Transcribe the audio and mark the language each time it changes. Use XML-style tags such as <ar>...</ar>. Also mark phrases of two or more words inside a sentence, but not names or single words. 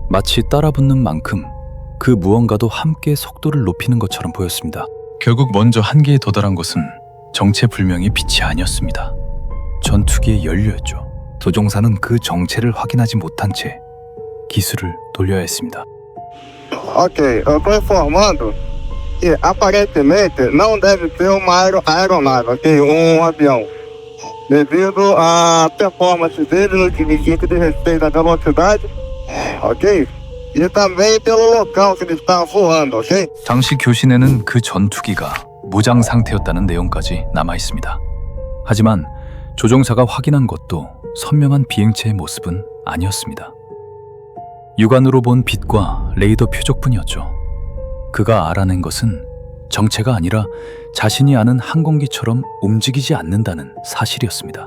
<ko>마치 따라붙는 만큼 그 무언가도 함께 속도를 높이는 것처럼 보였습니다. 결국 먼저 한계에 도달한 것은 정체불명의 빛이 아니었습니다. 전투기의 연료였죠. 조종사는 그 정체를 확인하지 못한 채 기술을 돌려야 했습니다.</ko> <pt>Ok, eu tô informando que aparentemente não deve ser uma aeronave, ok? Avião. Devido à performance dele no que de respeito à velocidade, ok? E também pelo local que ele está voando, ok?</pt> <ko>당시 교신에는 그 전투기가 무장 상태였다는 내용까지 남아 있습니다. 하지만 조종사가 확인한 것도 선명한 비행체의 모습은 아니었습니다. 육안으로 본 빛과 레이더 표적뿐이었죠. 그가 알아낸 것은 정체가 아니라 자신이 아는 항공기처럼 움직이지 않는다는 사실이었습니다.</ko>